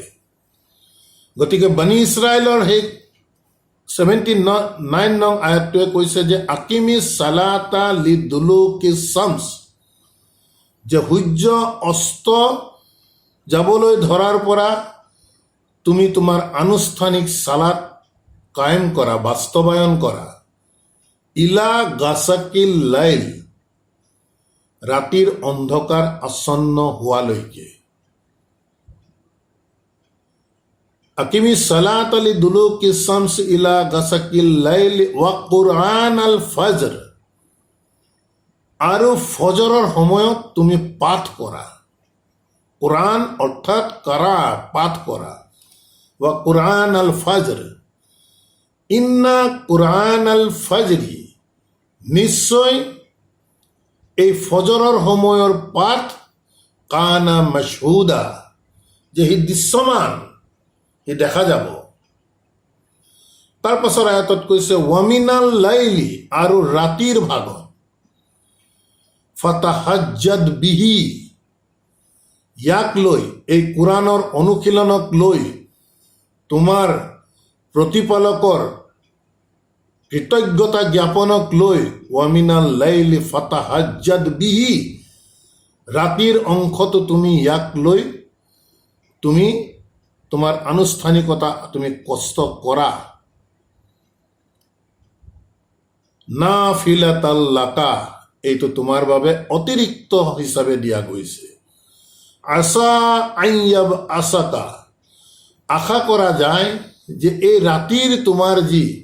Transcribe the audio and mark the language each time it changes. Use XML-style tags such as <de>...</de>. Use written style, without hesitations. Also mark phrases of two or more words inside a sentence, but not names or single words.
<as>গতিকে বানী ইছৰাইলৰ সেই 79 নং আয়াতটোৱে কৈছে যে</as> <ar>أقم الصلاة لدلوك الشمس,</ar> <as>যে সূৰ্য অস্ত যাবলৈ ধৰাৰ পৰা তুমি তোমাৰ আনুষ্ঠানিক সালাত কায়েম কৰা, বাস্তৱায়ন কৰা,</as> <ar>إلى غسق الليل,</ar> <as>ৰাতিৰ অন্ধকাৰ আচ্ছন্ন হোৱালৈকে।</as> <ar>أقم الصلاة لدلوك الشمس إلى غسق الليل وقرآن الفجر,</ar> <as>আৰু ফজৰৰ সময়ত তুমি পাঠ কৰা। কুরআন অৰ্থাৎ কাৰা, পাঠ কৰা।</as> <ar>وقرآن الفجر، إن قرآن الفجر,</ar> <as>নিশ্চয় এই ফজৰৰ সময়ৰ পাঠ</as> <ar>كان مشهودا,</ar> <as>যে সি দৃশ্যমান, সি দেখা যাব। তাৰ পাছৰ আয়াতত কৈছে</as> <ar>ومن الليل,</ar> <as>আৰু ৰাতিৰ ভাগত,</as> <ar>فتهجد به,</ar> <as>ইয়াক লৈ এই কোৰাণৰ অনুশীলনক লৈ তোমাৰ প্ৰতিপালকৰ কৃতজ্ঞতা জ্ঞাপনক লৈ</as> <ar>ومن الليل فتهجد به</ar> <as>ৰাতিৰ অংশটো তুমি ইয়াক লৈ তুমি তোমাৰ আনুষ্ঠানিকতা তুমি কষ্ট কৰা</as> <ar>نافلة لك</ar> <as>এইটো তোমাৰ বাবে অতিৰিক্ত হিচাপে দিয়া গৈছে</as> <ar>عسى أن يبعثك</ar> <as>আশা কৰা যায় যে এই ৰাতিৰ তোমাৰ যি</as>